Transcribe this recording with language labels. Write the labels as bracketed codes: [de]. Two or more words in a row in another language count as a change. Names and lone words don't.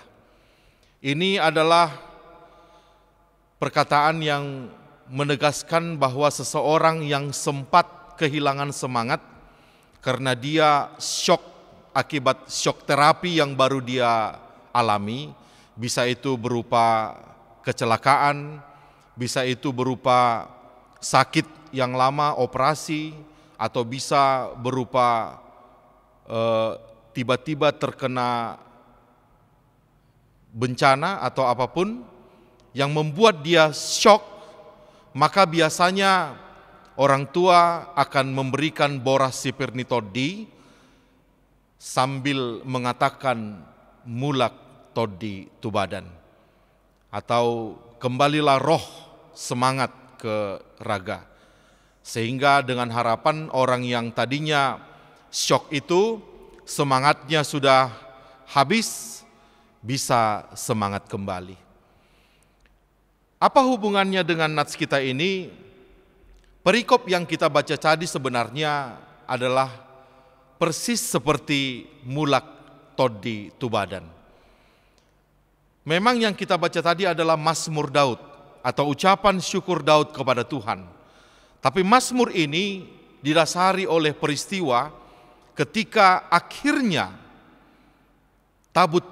[id] Ini adalah perkataan yang menegaskan bahwa seseorang yang sempat kehilangan semangat karena dia syok akibat syok terapi yang baru dia alami, bisa itu berupa kecelakaan, bisa itu berupa sakit yang lama, operasi, atau bisa berupa tiba-tiba terkena bencana atau apapun yang membuat dia syok, maka biasanya orang tua akan memberikan [bbc] boras sipirnitodi [id] sambil mengatakan [bbc] mulak todi tubadan, [id] atau kembalilah roh semangat ke raga, sehingga dengan harapan orang yang tadinya syok itu semangatnya sudah habis bisa semangat kembali. Apa hubungannya dengan nats kita ini? Perikop yang kita baca tadi sebenarnya adalah persis seperti [bbc] mulak todi tubadan. [id] Memang yang kita baca tadi adalah Mazmur Daud atau ucapan syukur Daud kepada Tuhan. Tapi Mazmur ini didasari oleh peristiwa ketika akhirnya tabut